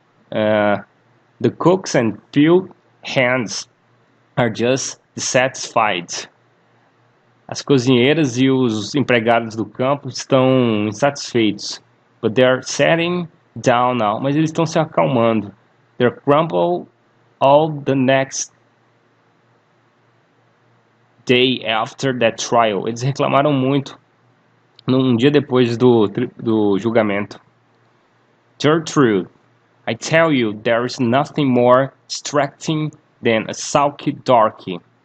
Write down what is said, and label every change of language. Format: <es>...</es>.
<en>The cooks and field hands are just dissatisfied.</en> <pt>As cozinheiras e os empregados do campo estão insatisfeitos.</pt> <en>But they're settling down now.</en> <pt>Mas eles estão se acalmando.</pt> <en>They're crumpled all the next day after that trial.</en> <pt>Eles reclamaram muito num dia depois do julgamento.</pt> <en>Gertrude, I tell you, there is nothing more distracting than a sulky darky.</en>